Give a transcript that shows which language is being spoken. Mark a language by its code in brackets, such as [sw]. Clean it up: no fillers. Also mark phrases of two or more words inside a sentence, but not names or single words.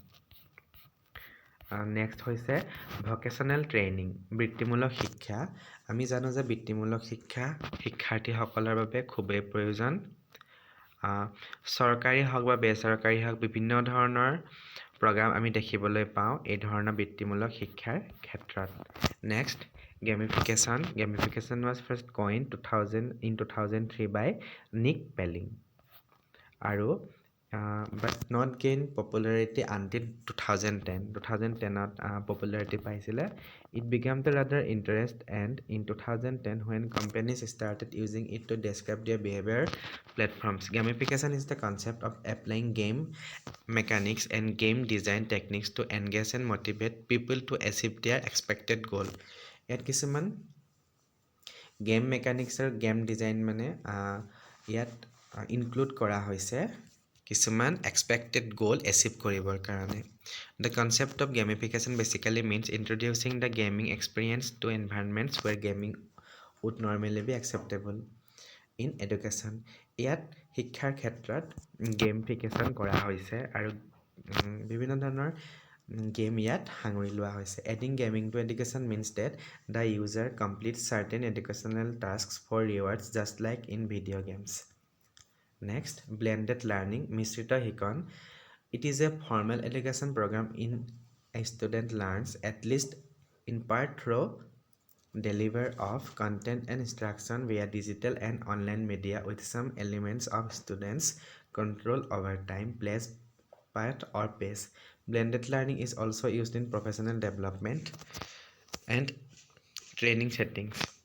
[as] নেক্সট হৈছে [en] vocational training [as] বৃত্তিমূলক শিক্ষা আমি জানো যে বৃত্তিমূলক শিক্ষা শিক্ষাৰ্থীসকলৰ বাবে খুবেই প্ৰয়োজন চৰকাৰী হওক বা বেচৰকাৰী হওক বিভিন্ন ধৰণৰ প্ৰগ্ৰাম আমি দেখিবলৈ পাওঁ এই ধৰণৰ বৃত্তিমূলক শিক্ষাৰ ক্ষেত্ৰত [en] next gamification was first coined in 2003 by নিক পেলিং আৰু but not gain popularity until 2010ত popularity পাইছিলে it began to rather interest and in 2010 when companies started using it to describe their behavior platforms gamification is the concept of applying game mechanics and game design techniques to engage and motivate people to achieve their expected goal [as] ইয়াত কিছুমান [en] game mechanics [as] আৰু [en] game design [as] মানে ইয়াত ইনক্লুড কৰা হৈছে কিছুমান [en] expected goal achieve [as] কৰিবৰ কাৰণে [en] the concept of gamification basically means introducing the gaming experience to environments where gaming would normally be acceptable in education [as] ইয়াত শিক্ষাৰ ক্ষেত্ৰত গেমিফিকেশ্যন কৰা হৈছে আৰু বিভিন্ন ধৰণৰ গেম ইয়াত সাঙুৰি লোৱা হৈছে [en] adding gaming to education means that the user completes certain educational tasks for rewards just like in video games next blended learning [as] মিশ্ৰিত শিকন [en] it is a formal education program in a student learns at least in part through deliver of content and instruction via digital and online media with some elements of students control over time place part or pace Blended learning is also used in professional development and training settings.